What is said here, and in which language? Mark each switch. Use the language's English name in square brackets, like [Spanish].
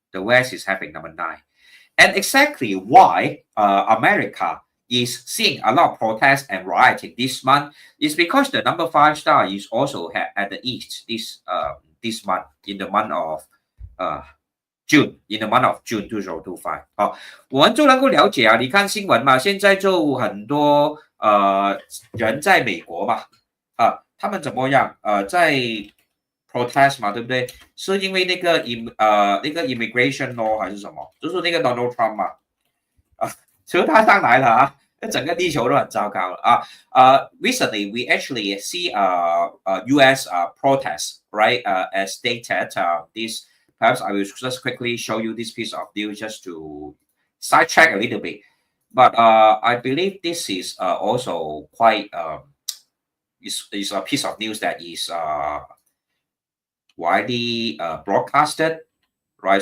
[English] The west is having number 9. And exactly why America is seeing a lot of protests and rioting this month is because the number 5 star is also at the east this month, in the month of June, in the month of June 2025。 [Chinese] 好，我们就能够了解啊，你看新闻嘛，现在就很多人在美国嘛，他们怎么样在 protest 嘛，对不对？是因为那个immigration law 还是什么？就是那个 Donald Trump 嘛，其实他上来了啊，整个地球都很糟糕了啊。 [English] Recently we actually see U.S. protests, right? As stated, this perhaps I will just quickly show you this piece of news just to sidetrack a little bit. But I believe this is also quite is a piece of news that is widely broadcasted, right?